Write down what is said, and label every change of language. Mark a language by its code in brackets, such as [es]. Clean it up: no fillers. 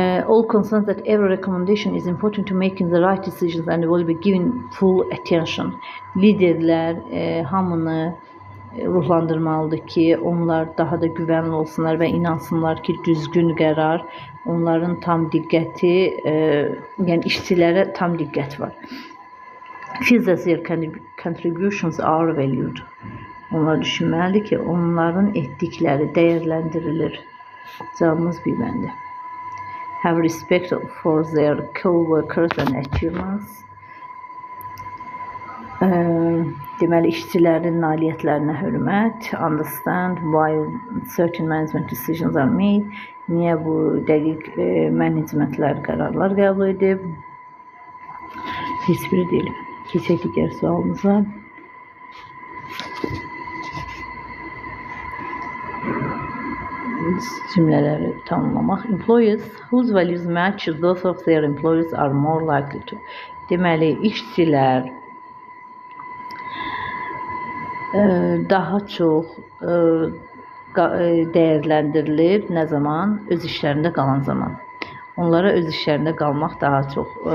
[en] All concerned that every recommendation is important to making the right decisions and will be given full attention. [az] Liderlər hamını ruhlandırmalıdır ki, onlar daha da güvənli olsunlar və inansınlar ki, düzgün qərar, onların tam diqqəti, yəni işçilərə tam diqqət var. [en] Feel that their contributions are valued. [az] Onlar düşünməlidir ki, onların etdikləri dəyərləndirilir. Cavabımız bir bəndi. [en] Have respect for their co-workers and achievements. [az] Deməli, işçilərin nailiyyətlərinə hörmət. [en] Understand why certain management decisions are made. [az] Niyə bu dəqiq managementlər qərarlar qəbul edib? Heç biri deyil. Keçək digər sualımıza. Cümlələri tanımlamaq. [en] Employees whose values match those of their employers are more likely to. [az] Deməli, işçilər daha çox dəyərləndirilir nə zaman? Öz işlərində qalan zaman. Onlara öz işlərində qalmaq daha çox.